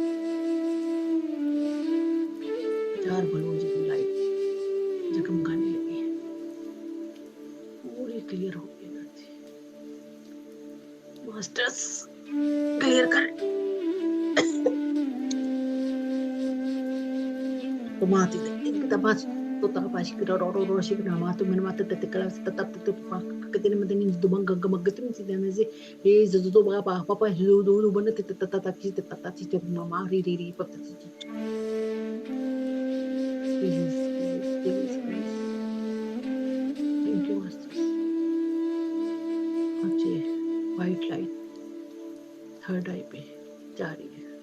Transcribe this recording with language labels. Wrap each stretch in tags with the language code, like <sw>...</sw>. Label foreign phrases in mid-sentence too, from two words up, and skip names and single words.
<hi>चार बलून की लाइट जगमगाने लगी है, पूरी क्लियर हो गई एनर्जी। मास्टर्स क्लियर कर तो माती तबास तो tapas kira ro ro ro shi kira matu men matu te kala ta ta tu pa ka tin men ni du bang ga mag tin ti ne ze e zo zo ba pa pa pa zo do do ban te ta ta ta ti te ta ta ti te mama ri ri ri pa ta ti</hi> <en>please thank you masters।</en> <hi>अच्छे</hi> <en>white light third eye</en> <hi>पे जा रही है।</hi>